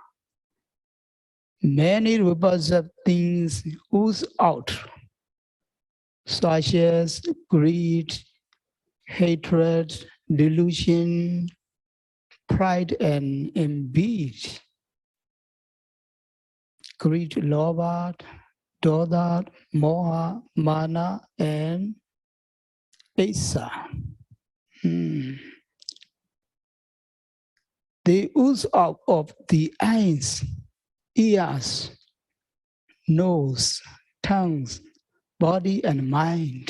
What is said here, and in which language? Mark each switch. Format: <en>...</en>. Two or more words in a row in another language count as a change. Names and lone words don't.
<en>Many repulsive things ooze out, such as greed, hatred, delusion, pride, and envy. Greed,</en> <pi>lobha, dodha, moha, mana,</pi> <en>and asa. They ooze out of the eyes, ears, nose, tongues, body, and mind.</en>